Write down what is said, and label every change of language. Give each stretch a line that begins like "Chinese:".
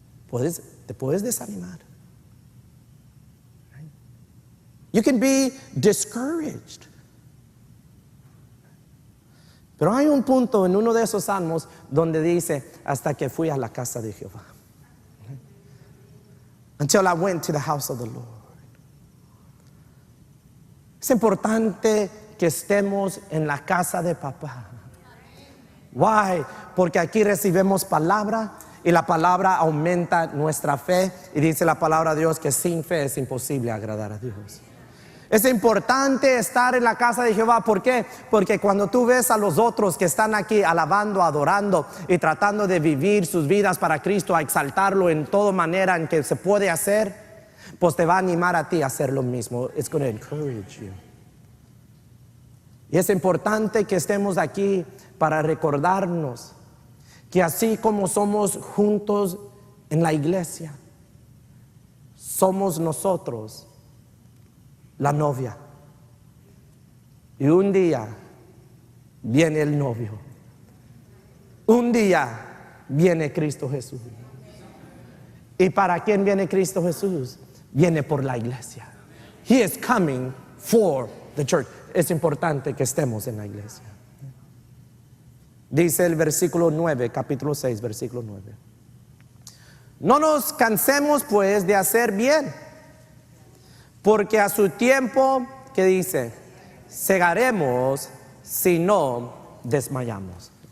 Spanish: Te puedes desanimar.
English: You can be discouraged.
Spanish: Pero hay un punto en uno de esos salmos donde dice, hasta que fui a la casa de Jehová.
English: Until I went to the house of the Lord.
Spanish: Es importante que estemos en la casa de papá. Why? Porque aquí recibimos palabra, y la palabra aumenta nuestra fe, y dice la palabra de Dios que sin fe es imposible agradar a Dios. Es importante estar en la casa de Jehová. ¿Por qué? Porque cuando tú ves a los otros que están aquí alabando, adorando y tratando de vivir sus vidas para Cristo, a exaltarlo en toda manera en que se puede hacer, pues te va a animar a ti a hacer lo mismo.
English: It's going to encourage you.
Spanish: Y es importante que estemos aquí para recordarnos que así como somos juntos en la iglesia, somos nosotros la novia. Y un día viene el novio. Un día viene Cristo Jesús. ¿Y para quién viene Cristo Jesús? Viene por la iglesia.
English: He is coming for the church.
Spanish: Es importante que estemos en la iglesia. Dice el versículo 9, capítulo 6, versículo 9. No nos cansemos pues de hacer bien, porque a su tiempo, ¿qué dice? Segaremos si no desmayamos.